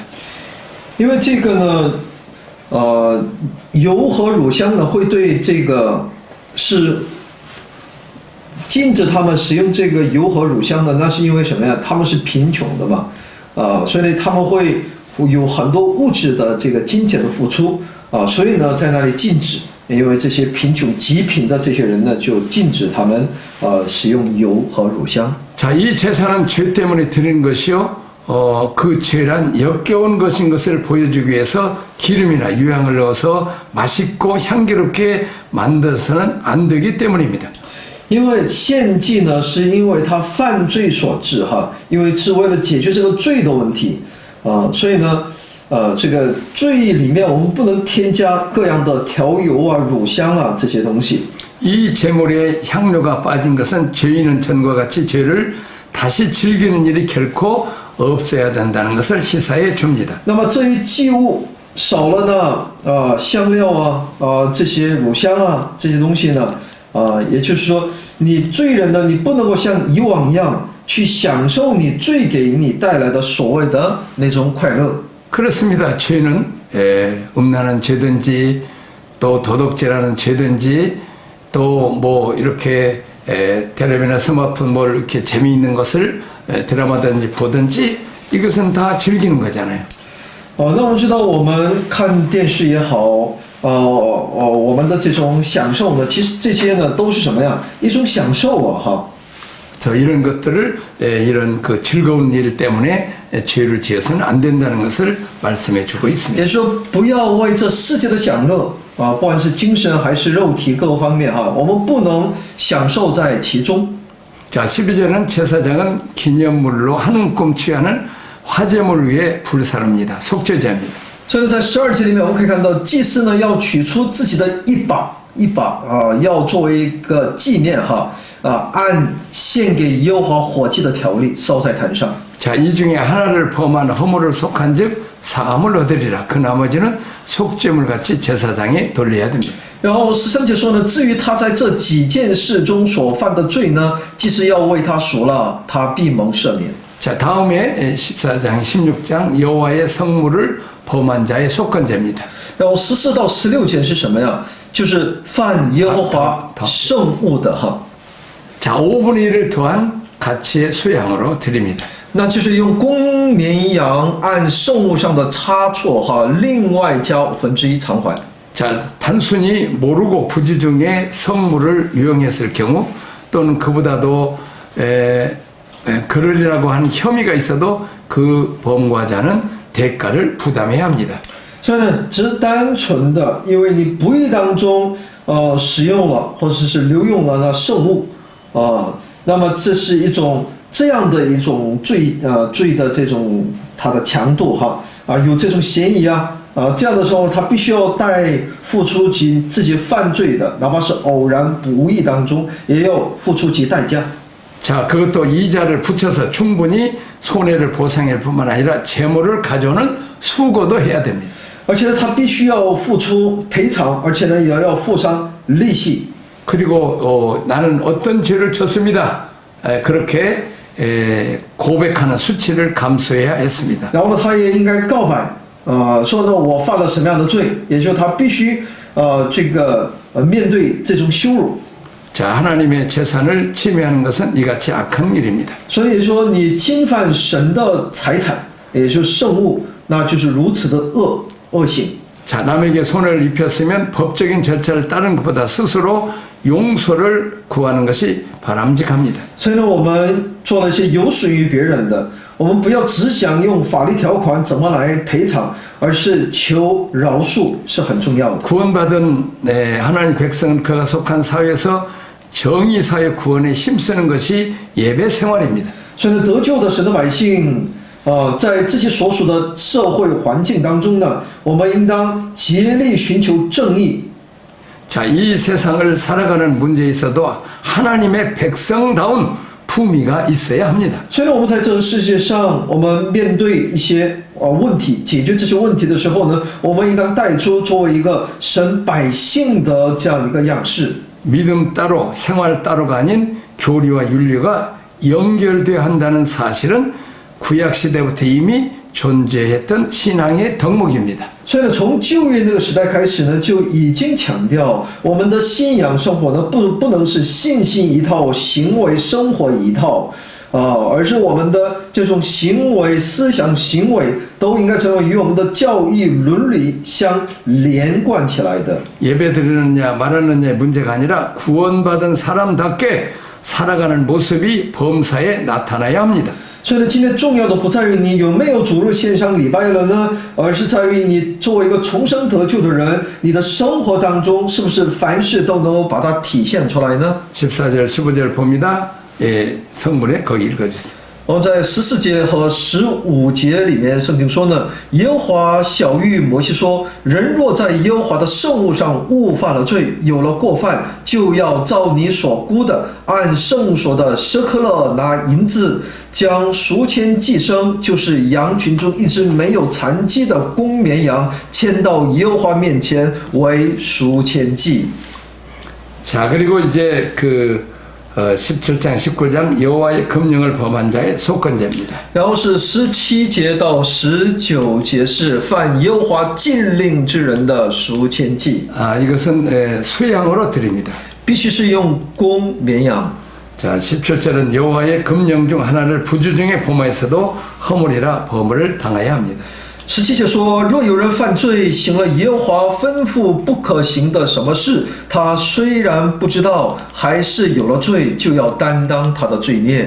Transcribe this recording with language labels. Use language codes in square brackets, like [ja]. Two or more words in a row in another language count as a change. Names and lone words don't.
[zh] 因为这个呢，油和乳香呢会对这个是禁止他们使用这个油和乳香的，那是因为什么呀？他们是贫穷的嘛，所以他们会有很多物质的这个金钱的付出所以呢在那里禁止，因为这些贫穷极贫的这些人呢就禁止他们使用油和乳香。 [ko] 자, 이 제사는 죄 때문에 드리는 것이요. 그 죄란 역겨운 것인 것을 보여주기 위해서 기름이나 유향을 넣어서 맛있고 향기롭게 만들어서는 안 되기 때문입니다. [zh] 因为献祭呢，是因为他犯罪所致哈，因为是为了解决这个罪的问题所以呢，这个罪里面我们不能添加各样的调油乳香这些东西。 [ko] 이 제물에 향료가 빠진 것은 죄인은 전과 같이 죄를 다시 즐기는 일이 결코 없어야 된다는 것을 시사해 줍니다. [zh] 那么这一祭物少了呢，香料这些乳香这些东西呢，也就是说，你罪人呢，你不能够像以往一样去享受你罪给你带来的所谓的那种快乐。 [ko] 그렇습니다. 죄는 음란한 죄든지 또 도덕질하는 죄든지 또 뭐 이렇게 텔레비나 스마트폰 뭐 이렇게 재미있는 것을 드라마든지 보든지 이것은 다 즐기는 거잖아요. [zh] 那我们知道，我们看电视也好，我们的这种享受呢，其实这些呢都是什么呀？一种享受哈。 [ko] 저 이런 것들을 이런 그 즐거운 일 때문에 죄를 지어서는 안 된다는 것을 말씀해 주고 있습니다. [zh] 也就是说，不要为这世界的享乐不管是精神还是肉体各个方面我们不能享受在其中。 [ko] 자, 12절은 제사장은 기념물로 한 움큼 취하는 화제물 위에 불사릅니다. 속죄제입니다. [zh] 所以在12节里面，我们可以看到，祭司呢要取出自己的一把要作为一个纪念按献给耶和华火祭的条例烧在坛上。 [ko] 자, 이 중에 하나를 범한 허물을 속한즉 사함을 얻으리라. 그 나머지는 속죄물 같이 제사장에 돌려야 됩니다. [zh] 然后13节说呢，至于他在这几件事中所犯的罪呢，祭司要为他赎了，他必蒙赦免。 [ko] 자, 다음에 14장, 16장 여호와의 성물을 범한 자의 속건제입니다. [zh] 然后14到16节是什么呀？就是犯耶和华圣物的 [ko] 자, 5분의 1을 더한 가치의 수양으로 드립니다. [zh] 那就是用公绵羊按圣物上的差错另外加1/5偿还。 [ko] 자, 단순히 모르고 부지 중에 성물을 유용했을 경우 또는 그보다도 그러리라고 하는 혐의가 있어도 그 범과자는 대가를 부담해야 합니다. [zh] 所以呢，只是单纯的因为你不义当中使用了或者是流用了那圣物那么这是一种这样的一种罪的这种它的强度有这种嫌疑这样的时候他必须要付出其自己犯罪的，哪怕是偶然不义当中，也要付出其代价。 [ko] 자, 그것도 이자를 붙여서 충분히 손해를 보상할 뿐만 아니라 재물을 가져오는 수고도 해야 됩니다. [zh] 而且呢，他必须要付出赔偿，而且呢，也要付上利息。 [ko] 그리고 나는 어떤 죄를 졌습니다. 그렇게 고백하는 수치를 감수해야 했습니다. [zh] 然后呢，他也应该告白，说呢，我犯了什么样的罪，也就是他必须面对这种羞辱。 [ko] 자, 하나님의 재산을 침해하는 것은 이같이 악한 일입니다. [zh] 所以说，你侵犯神的财产，也就是圣物，那就是如此的恶行。 [ko] 자, 남에게 손해를 입혔으면 법적인 절차를 따른 것보다 스스로 용서를 구하는 것이 바람직합니다. [zh] 所以呢，我们做了一些有损于别人的，我们不要只想用法律条款怎么来赔偿，而是求饶恕是很重要的。 [ko] 구원받은 하나님 백성은 그가 속한 사회에서 정의 사회 구원에 힘쓰는 것이 예배 생활입니다. [zh] 所以呢，得救的神的百姓，在自己所属的社会环境当中呢，我们应当竭力寻求正义。 [ko] 자, 이 세상을 살아가는 문제에 있어도 하나님의 백성다운 품위가 있어야 합니다. [zh] 所以呢，我们在这个世界上，我们面对一些问题，解决这些问题的时候呢，我们应当带出作为一个神百姓的这样一个样式。 [ko] 믿음 따로 생활 따로가 아닌 교리와 윤리가 연결되어야 한다는 사실은 구약 시대부터 이미 존재했던 신앙의 덕목입니다. [zh] 所以呢，从旧约那个时代开始呢，就已经强调我们的信仰生活呢，不能是信心一套，行为生活一套，而是我们的这种行为、思想、行为都应该成为与我们的教义伦理相连贯起来的。 [ko] 예배 드리느냐 말하느냐의 문제가 아니라 구원받은 사람답게 살아가는 모습이 범사에 나타나야 합니다. [zh] 所以呢，今天重要的不在于你有没有主日线上礼拜了呢，而是在于你作为一个重生得救的人，你的生活当中是不是凡事都能够把它体现出来呢？ [ko] 14절 15절 봅니다. 성문에 거기 읽어주세요. [zh] 我们在14节和15节里面，圣经说呢，耶和华晓谕摩西说，人若在耶和华的圣物上误犯了罪，有了过犯，就要照你所估的，按圣所的舍克勒拿银子，将赎愆祭牲，就是羊群中一只没有残疾的公绵羊，牵到耶和华面前为赎愆祭。 [ko] 자, 그리고 이제 17장 19장 여호와의 금령을 범한 자의 속건제입니다. [zh] 然后是17节到19节是犯耶和华禁令之人的赎愆祭。 [ko] 이것은 수양으로 드립니다. [zh] 必须是用公绵羊。 [ko] 자, 17절은 여호와의 금령 중 하나를 부주중에 범하였어도 허물이라 범을 당해야 합니다. [zh] 17 节说，若有人犯罪，行了耶和华吩咐不可行的什么事，他虽然不知道，还是有了罪，就要担当他的罪孽。